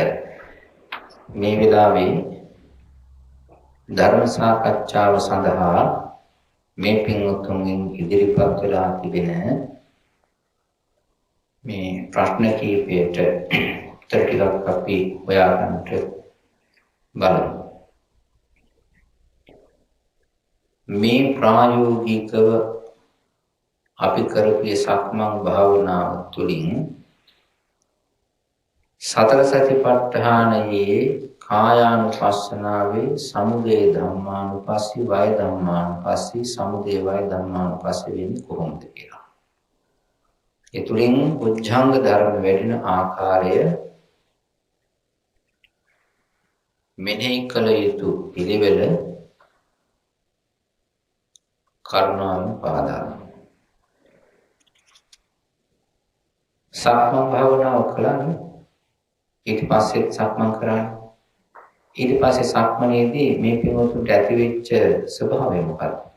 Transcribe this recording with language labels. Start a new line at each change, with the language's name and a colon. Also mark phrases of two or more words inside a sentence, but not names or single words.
Sinhala: මේ වෙලාවේ ධර්ම සාකච්ඡාව සඳහා මේ පින්වත්තුන්ගෙන් ඉදිරිපත් වෙලා තිබෙන මේ ප්‍රශ්න කීපයට උත්තර ටිකක් අපි හොයාගන්නට බලමු. මේ ප්‍රායෝගිකව අපි කරපු සක්මන් භාවනාව තුළින් සතර සතිපට්ඨානයේ කායානුපස්සනාවේ
Pali: සමුදය ධම්මානුපස්සී වය ධම්මානුපස්සී සමුදය වය ධම්මානුපස්සී
Sinhala: වෙන්නේ කොහොමද කියලා. ඒ තුලින් උච්ඡංග ධර්ම වැඩෙන ආකාරය මෙනෙහි කළ යුතු පිළිවෙල කරුණාවෙන් පහදා සක්මන් භාවනාව කළානේ ඊට පස්සේ සක්මන් කරන්නේ ඊට පස්සේ සක්මනේදී මේ පින්වතුන්ට ඇතිවෙච්ච ස්වභාවය මොකක්ද?